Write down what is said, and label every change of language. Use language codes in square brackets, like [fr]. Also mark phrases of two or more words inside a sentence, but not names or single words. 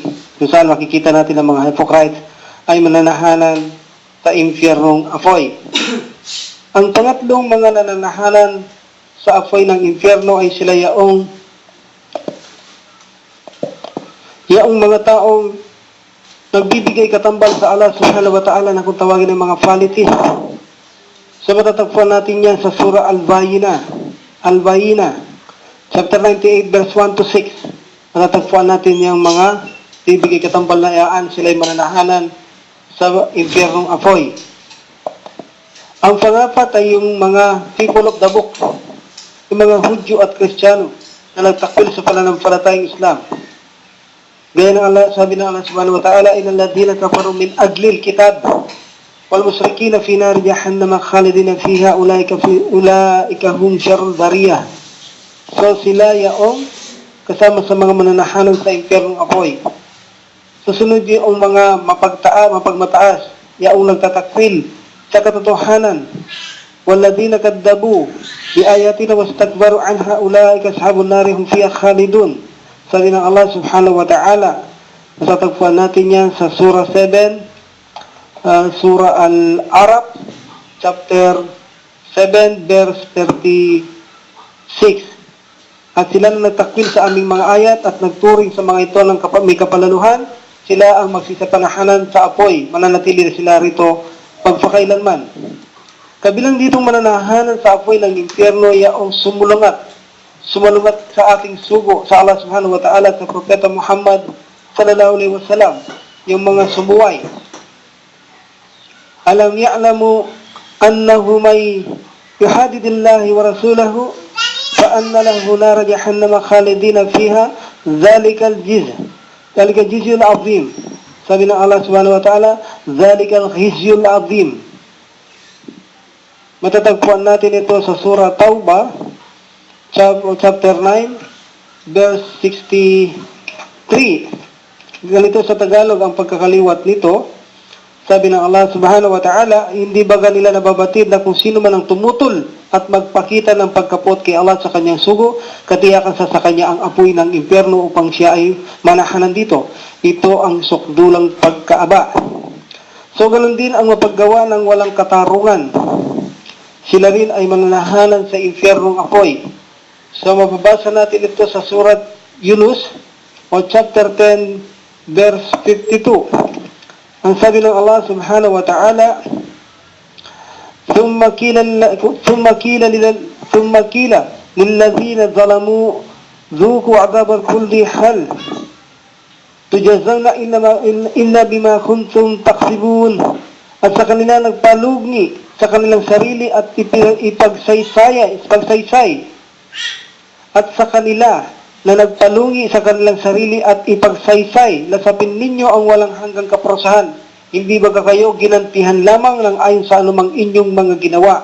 [tl] Kung saan makikita natin ang mga hypocrites ay mananahanan sa impyernong apoy. Ang pangatlong mga nananahanan sa apoy ng impyerno ay sila yaong mga taong nagbibigay katambal sa Allah [ar] سبحانه وتعالى [tl] na kung tawagin ng mga politics. So matatagpuan natin yan sa Surah Al-Bayina, chapter 98, verse 1 to 6. Matatagpuan natin yung mga bibigay katambal na iyaan, sila'y mananahanan sa impyernong apoy. Ang pangapat ay yung mga [en] people of the book, [tl] yung mga Hudyo at Kristiyano na nagtakwil sa pananampalatayang Islam. Gaya ng Allah, sabi ng Allah [ar] سبحانه وتعالى, إن الذين كفروا من أهل الكتاب والمشركين في نار جهنم خالدين فيها أولئك هم شر البرية. [tl] So sila yaong kasama sa mga mananahanan sa impyernong apoy. Susunod yung mga mapagmataas, yaong nagtatakwil sa katotohanan. [ar] والذين كذبوا بآياتنا واستكبروا عنها أولئك أصحاب النار هم فيها خالدون. [tl] Sabi ng Allah [ar] سبحانه وتعالى, [tl] matatagpuan natin yan sa Surah 7, Surah Al-Araf, chapter 7, verse 36. At sila na nagtakwil sa aming mga ayat at nagturing sa mga ito ng may kapalaluhan, sila ang magsisapanahanan sa apoy, mananatili na sila rito pagpakailanman. Kabilang ditong mananahanan sa apoy ng impyerno yaong sumalungat sa ating sugo sa Allah [ar] سبحانه وتعالى [tl] at sa Propeta Muhammad [ar] صلى الله عليه وسلم, [tl] yung mga sumuway. [ar] ألم يعلموا أنه من يحادد الله ورسوله فأن له نار جهنم خالدا فيها ذلك الخزي العظيم. [tl] Sabi ng Allah [ar] سبحانه وتعالى, ذلك الخزي العظيم. [tl] Matatagpuan natin ito sa Surah Tauba, chapter 9, verse 63. Ganito sa Tagalog ang pagkakaliwat nito. Sabi ng Allah [ar] سبحانه وتعالى, [tl] hindi baga nila nababatid na kung sino man ang tumutol at magpakita ng pagkapot kay Allah sa kanyang sugo, katiyakan sa kanya ang apoy ng impyerno upang siya ay manahanan dito. Ito ang sukdulang pagkaaba. So ganun din ang mapaggawa ng walang katarungan. Sila rin ay mananahanan sa impyernong apoy. So mababasa natin ito sa Surat Yunus o chapter 10, verse 52. Ang sabi ng Allah [ar] سبحانه وتعالى, ثُمَّ قِيلَ لِلَّذِينَ ظَلَمُوا ذُوقُوا عَذَابَ الْخُلْدِ هَلْ تجزون إلا بما كنتم تكسبون. [tl] At sa kanila nagpalugni sa kanilang sarili at ipagsaysay. At sa kanila na nagpalungi sa kanilang sarili at ipagsaysay, lasapin ninyo ang walang hanggang kaparusahan. Hindi ba kayo ginantihan lamang ng ayon sa anumang inyong mga ginawa?